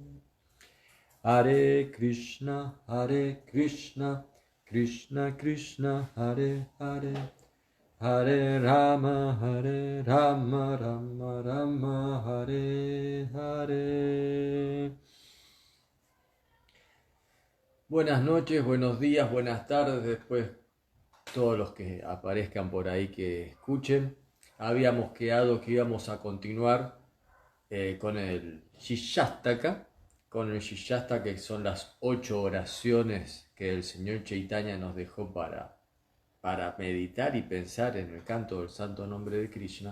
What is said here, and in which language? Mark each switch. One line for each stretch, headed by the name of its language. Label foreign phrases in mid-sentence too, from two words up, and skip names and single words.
Sanskrit: हरे कृष्ण, कृष्ण कृष्ण, हरे हरे, हरे राम, राम राम, हरे हरे.
Spanish: Buenas noches, buenos días, buenas tardes, después todos los que aparezcan por ahí que escuchen. Habíamos quedado que íbamos a continuar con el Shishastaka, que son las 8 oraciones que el Señor Chaitanya nos dejó para meditar y pensar en el canto del santo nombre de Krishna.